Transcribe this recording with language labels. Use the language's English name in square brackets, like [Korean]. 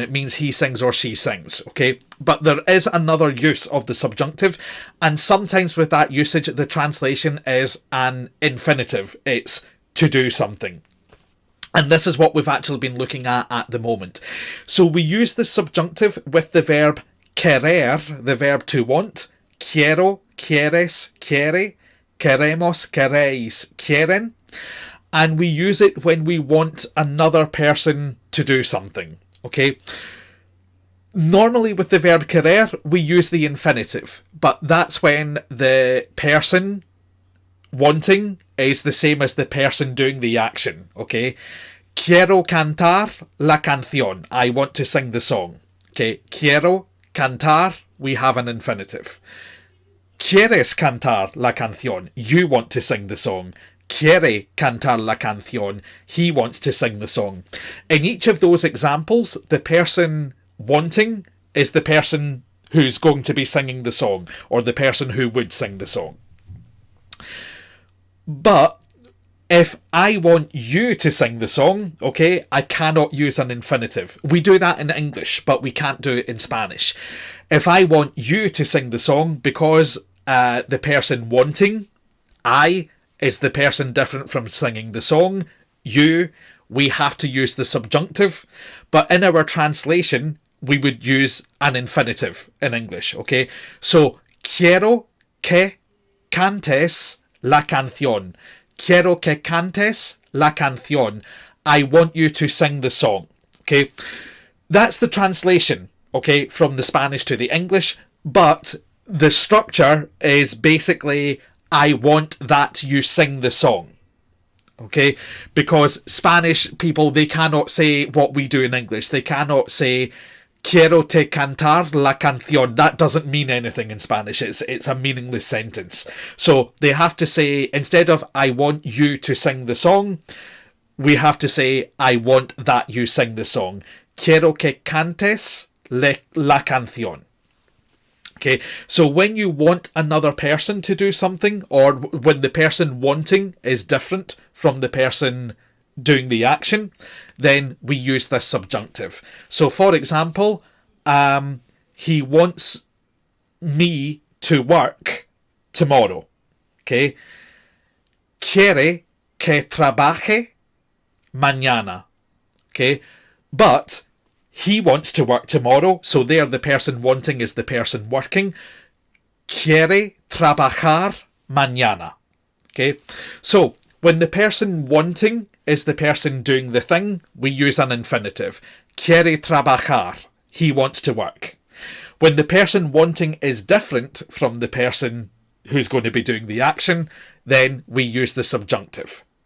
[English] It means he sings or she sings, okay? But there is another use of the subjunctive, and sometimes with that usage, the translation is an infinitive. It's to do something. And this is what we've actually been looking at the moment. So we use the subjunctive with the verb querer, the verb to want. [Spanish] Quiero, quieres, quiere. Queremos, queréis, quieren. [English] And we use it when we want another person to do something, okay? Normally with the verb querer, we use the infinitive, but that's when the person wanting is the same as the person doing the action, okay? [Spanish] Quiero cantar la canción. [English] I want to sing the song. Okay, [Spanish] quiero cantar, [English] we have an infinitive. [Spanish] Quieres cantar la canción. [English] You want to sing the song. [Spanish] Quiere cantar la canción. [English] He wants to sing the song. In each of those examples, the person wanting is the person who's going to be singing the song, or the person who would sing the song. But if I want you to sing the song, okay, I cannot use an infinitive. We do that in English, but we can't do it in Spanish. If I want you to sing the song, because the person wanting, I, is the person different from singing the song, you, we have to use the subjunctive. But in our translation, we would use an infinitive in English, okay? [Spanish] So, quiero que cantes la canción. Quiero que cantes la canción. [English] I want you to sing the song. Okay, that's the translation, okay, from the Spanish to the English, but the structure is basically, I want that you sing the song. Okay, because Spanish people, they cannot say what we do in English. They cannot say [Spanish] quiero te cantar la canción. [English] That doesn't mean anything in Spanish. It's a meaningless sentence. So they have to say, instead of I want you to sing the song, we have to say I want that you sing the song. [Spanish] Quiero que cantes la canción. [English] Okay, so when you want another person to do something, or when the person wanting is different from the person doing the action, then we use this subjunctive. So for example, he wants me to work tomorrow. [Spanish] Okay, quiere que trabaje mañana. [English] Okay, but he wants to work tomorrow, so there the person wanting is the person working. [Spanish] Quiere trabajar mañana. [English] Okay, so when the person wanting is the person doing the thing, we use an infinitive. [Spanish] Quiere trabajar. [English] He wants to work. When the person wanting is different from the person who's going to be doing the action, then we use the subjunctive.